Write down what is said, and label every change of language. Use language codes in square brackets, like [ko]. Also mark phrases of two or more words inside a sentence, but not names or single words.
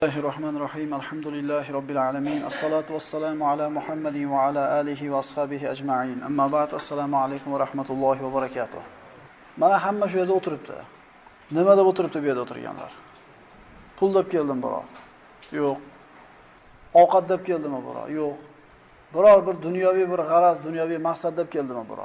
[ar] بسم الله الرحمن الرحيم. الحمد لله رب العالمين. الصلاة والسلام على محمد وعلى آله وأصحابه أجمعين. أما بعد. السلام عليكم ورحمة الله وبركاته. [uz] Mana hamma shu yerda o'tiribdi. Nima deb o'tiribdi bu yerda o'tirganlar? Pul deb keldim biror. Yo'q. Ovqat deb keldimi biror? Yo'q. Biror bir dunyoviy bir g'araz, dunyoviy maqsad deb keldimi biror?